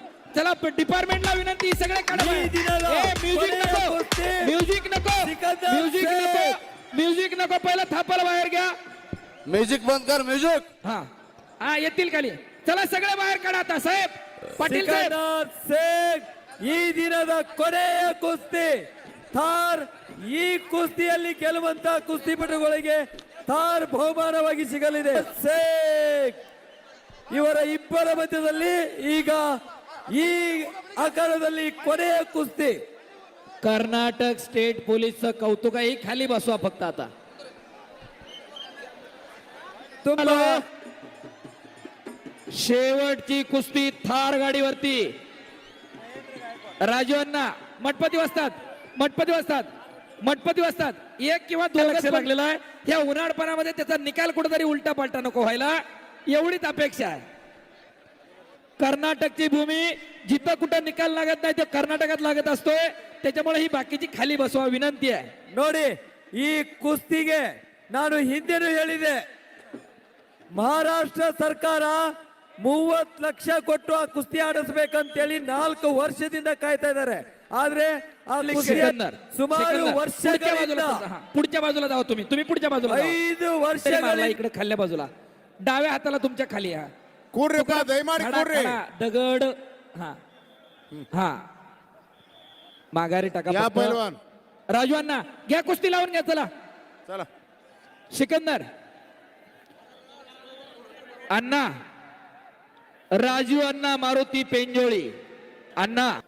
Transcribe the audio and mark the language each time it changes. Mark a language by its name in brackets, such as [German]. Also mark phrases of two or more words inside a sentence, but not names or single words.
[Marathi] चला डिपार्टमेंटला विनंती सगळे काढा बाहेर. म्युझिक नको म्युझिक नको म्युझिक नको म्युझिक नको पहिला थापाला बाहेर घ्या. म्युझिक बंद कर म्युझिक. हा हा येतील खाली. चला सगळे बाहेर काढा आता साहेब पाटील साहेब. [Kannada] ಈ ದಿನದ ಕೊನೆಯ ಕುಸ್ತಿ ಥಾರ್ ಈ ಕುಸ್ತಿಯಲ್ಲಿ ಗೆಲ್ಲುವಂತ ಕುಸ್ತಿಪಟುಗಳಿಗೆ ಥಾರ್ ಬಹುಮಾನವಾಗಿ ಸಿಗಲಿದೆ. ಶೇಖ್ ಇವರ ಇಬ್ಬರ ಮಧ್ಯದಲ್ಲಿ ಈಗ ಈ ಆಕಾರದಲ್ಲಿ ಕೊನೆಯ ಕುಸ್ತಿ. [Marathi] कर्नाटक स्टेट पोलीसचं कौतुक आहे. खाली बसवा फक्त आता. [Kannada] ತುಂಬಾ [Marathi] शेवटची कुस्ती थार गाडीवरती. राजू अण्णा मठपती वाजतात मठपती वाजतात मठपती वाजतात. एक किंवा दोन लक्ष लागलेला आहे. या उन्हाळपणामध्ये त्याचा निकाल कुठेतरी उलटा पालटा नको व्हायला एवढीच अपेक्षा आहे. कर्नाटकची भूमी जिथं कुठं निकाल लागत नाही ते कर्नाटकात लागत असतोय. त्याच्यामुळे ही बाकीची खाली बसवा विनंती आहे. [Kannada] ನೋಡಿ ಈ ಕುಸ್ತಿಗೆ ನಾನು ಹಿಂದೆನೂ ಹೇಳಿದೆ ಮಹಾರಾಷ್ಟ್ರ ಸರ್ಕಾರ 30 ಲಕ್ಷ ಕೊಟ್ಟು ಆ ಕುಸ್ತಿ ಆಡಿಸಬೇಕಂತೇಳಿ 4 ವರ್ಷದಿಂದ ಕಾಯ್ತಾ ಇದ್ದಾರೆ. ಆದ್ರೆ ಆ सिकंदर, ಸುಮಾರು सिकंदर, ವರ್ಷಗಳಿಂದ [Marathi] पुढच्या बाजूला जाओ तुम्ही पुढच्या बाजूला जाओ. 5 मारला [Kannada] ವರ್ಷಗಳಿಂದ [Marathi] इकडे खाल्ल्या बाजूला डाव्या हाताला तुमच्या खाली. हा [Kannada] ಕೂಡ್ರಿ ಪಾ ದಯಮಾಡಿ [Marathi] खडा, [Kannada] ಕೂಡ್ರಿ. [Marathi] खडा, दगड. हा हा माघारी टाका या फक्त. पैलवान राजू अण्णा घ्या कुस्ती लावून घ्या. चला चला. सिकंदर अण्णा राजू अण्णा मारुती पेंजोळी अण्णा.